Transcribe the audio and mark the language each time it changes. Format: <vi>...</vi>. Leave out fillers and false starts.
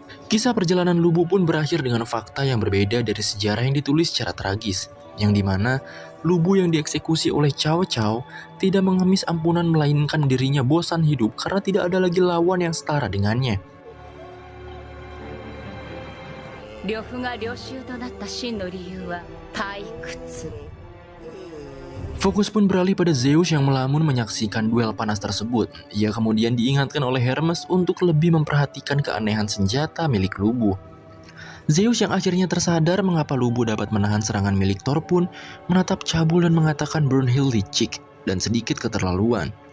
<id>Kisah perjalanan Lubu pun berakhir dengan fakta yang berbeda dari sejarah yang ditulis secara tragis, yang dimana Lubu yang dieksekusi oleh Cao Cao tidak mengemis ampunan melainkan dirinya bosan hidup karena tidak ada lagi lawan yang setara dengannya.</id> <ja>呂布が領袖となった真の理由は退屈。</ja> <id>Fokus pun beralih pada Zeus yang melamun menyaksikan duel panas tersebut. Ia kemudian diingatkan oleh Hermes untuk lebih memperhatikan keanehan senjata milik Lubu. Zeus yang akhirnya tersadar mengapa Lubu dapat menahan serangan milik Thor pun menatap cabul dan mengatakan Brunhild licik dan sedikit keterlaluan.</id>